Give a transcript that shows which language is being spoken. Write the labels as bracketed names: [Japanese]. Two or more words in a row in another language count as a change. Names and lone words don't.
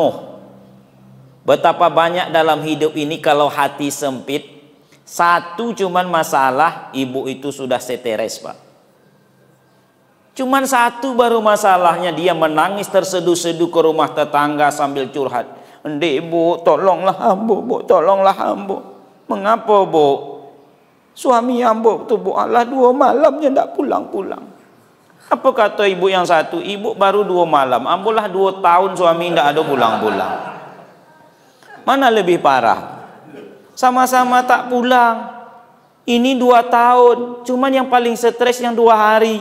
[Indonesian] Betapa banyak dalam hidup ini kalau hati sempit, Satu cuman masalah ibu itu sudah seteres, Pak. Cuman satu baru masalahnya, dia menangis terseduh-seduh ke rumah tetangga sambil curhat. [Minangkabau] "Ndek Bu, tolonglah ambo, Bu, tolonglah ambo." [Indonesian] "Mengapa, Bu?" [Minangkabau] "Suami ambo tu, Bu, [Indonesian] Allah 2 malamnya tidak pulang-pulang." Apa kata ibu yang satu? "Ibu baru 2 malam, ambolah 2 tahun suami tidak ada pulang-pulang." Mana lebih parah? Sama-sama tak pulang. Ini 2 tahun. Cuman yang paling stres yang 2 hari.